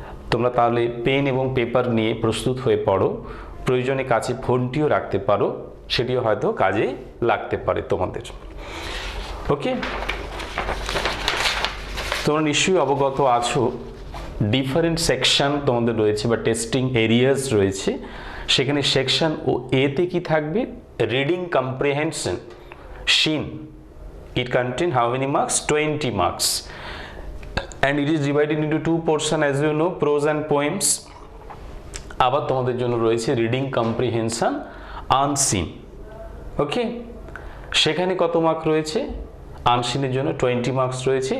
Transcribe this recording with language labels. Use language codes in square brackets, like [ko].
[bn] তোমরা তাহলে পেন এবং পেপার নিয়ে প্রস্তুত হয়ে পড়ো, প্রয়োজনে কাছে ফোনটিও রাখতে পারো, সেটিও হয়তো কাজে লাগতে পারে তোমাদের। ওকে, তোমরা নিশ্চয়ই অবগত আছো ডিফারেন্ট সেকশন তোমাদের রয়েছে বা টেস্টিং এরিয়াস রয়েছে। সেখানে সেকশন ও এতে কি থাকবে? [en] Reading comprehension seen, it contain how many marks? 20 marks, and it is divided into 2 portion as you know, prose and poems। [bn] আবার তোমাদের জন্য রয়েছে রিডিং কম্প্রিহেনশন আনসিন। ওকে, সেখানে কত মার্ক রয়েছে? আনসিনের জন্য 20 মার্কস রয়েছে।